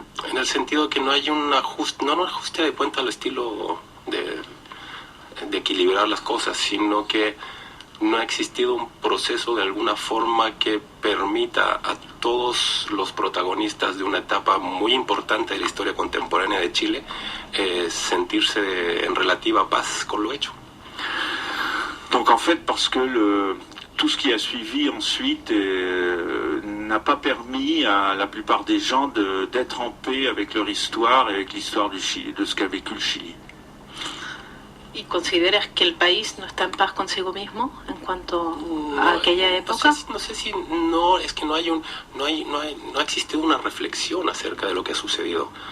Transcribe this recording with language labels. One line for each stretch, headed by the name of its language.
Spanish: En el sentido que no hay un ajuste de cuenta al estilo de equilibrar las cosas, sino que no ha existido un proceso de alguna forma que permita a todos los protagonistas de una etapa muy importante de la historia contemporánea de Chile sentirse en relativa paz con lo hecho.
French: Donc en fait, parce que tout ce qui a suivi ensuite n'a pas permis à la plupart des gens d'être en paix avec leur histoire et avec l'histoire du Chili, de ce qu'a vécu le Chili.
Spanish: ¿Y consideras que el país no está en paz consigo mismo en cuanto a aquella época? No sé si es que no ha existido una reflexión acerca de lo que ha sucedido.